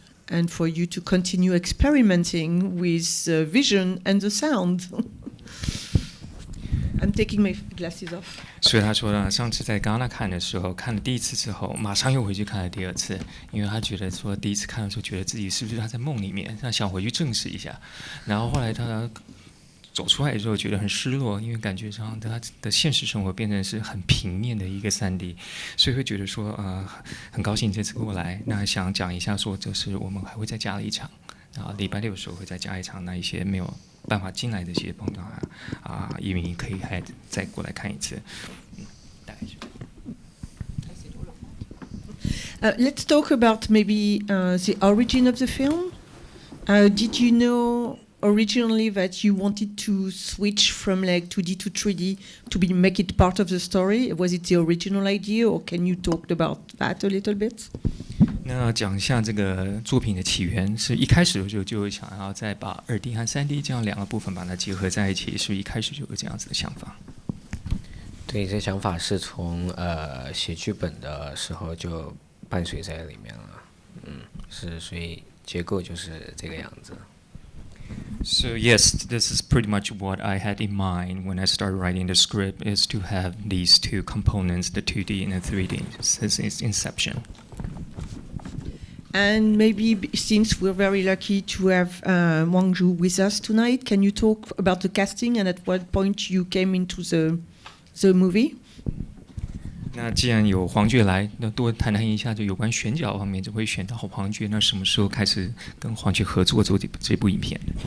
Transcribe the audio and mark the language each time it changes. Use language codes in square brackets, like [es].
[en] And for you to continue experimenting with the vision and the sound. I'm taking my glasses off. [zh] 所以他说呢，上次在戛纳看的时候，看了第一次之后，马上又回去看了第二次，因为他觉得说第一次看的时候，觉得自己是不是他在梦里面，他想回去证实一下。然后后来他走出来之后，觉得很失落，因为感觉上他的现实生活变成是很平面的一个3D，所以会觉得说很高兴这次过来。那想讲一下说，就是我们还会再加了一场，礼拜六的时候会再加一场，那一些没有办法进来的一些朋友移民可以还再过来看一次。大概是。 [en] Let's talk about maybe the origin of the film. Did you know originally that you wanted to switch from like 2D to 3D to make it part of the story? Was it the original idea, or can you talk about that a little bit? [zh] 那讲一下这个作品的起源，是一开始的时候就想要再把2D 和3D 这样两个部分把它结合在一起，是一开始就有这样子的想法。对，这想法是从写剧本的时候就伴随在里面了，是，所以结构就是这个样子。 [en] So yes, this is pretty much what I had in mind when I started writing the script, is to have these two components, the 2D and the 3D, since its inception. And maybe since we're very lucky to have Huang Jue with us tonight, can you talk about the casting and at what point you came into the movie? [zh] 那既然有黄觉来，那多谈谈一下就有关选角方面，就会选到黄觉。那什么时候开始跟黄觉合作做这部影片？